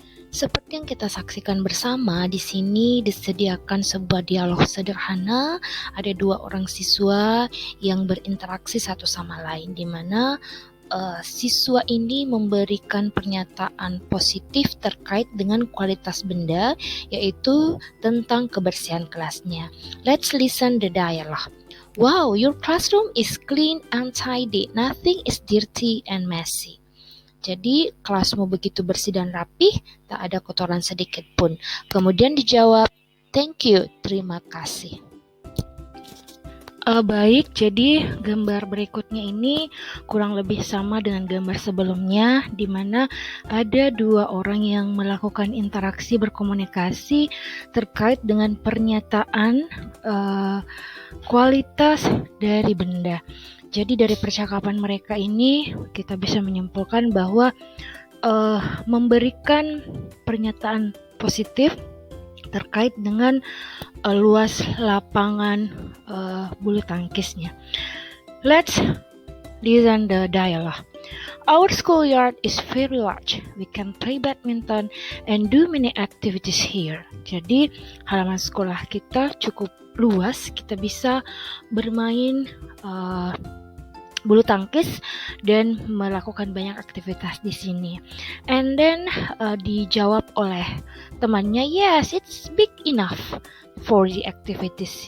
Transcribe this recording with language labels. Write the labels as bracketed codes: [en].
[id] Seperti yang kita saksikan bersama, di sini disediakan sebuah dialog sederhana. Ada dua orang siswa yang berinteraksi satu sama lain, di mana siswa ini memberikan pernyataan positif terkait dengan kualitas benda, yaitu tentang kebersihan kelasnya. [en] Let's listen the dialogue. Wow, your classroom is clean and tidy. Nothing is dirty and messy. [id] Jadi kelasmu begitu bersih dan rapih, tak ada kotoran sedikit pun. Kemudian dijawab, [en] thank you, [id] terima kasih. Baik, jadi gambar berikutnya ini kurang lebih sama dengan gambar sebelumnya, di mana ada dua orang yang melakukan interaksi berkomunikasi terkait dengan pernyataan kualitas dari benda. Jadi dari percakapan mereka ini kita bisa menyimpulkan bahwa memberikan pernyataan positif terkait dengan luas lapangan bulu tangkisnya. [en] Let's listen the dialogue. Our schoolyard is very large. We can play badminton and do many activities here. [id] Jadi halaman sekolah kita cukup luas, kita bisa bermain bulu tangkis dan melakukan banyak aktivitas di sini. [en] And then [id] dijawab oleh temannya, [en] yes, it's big enough for the activities.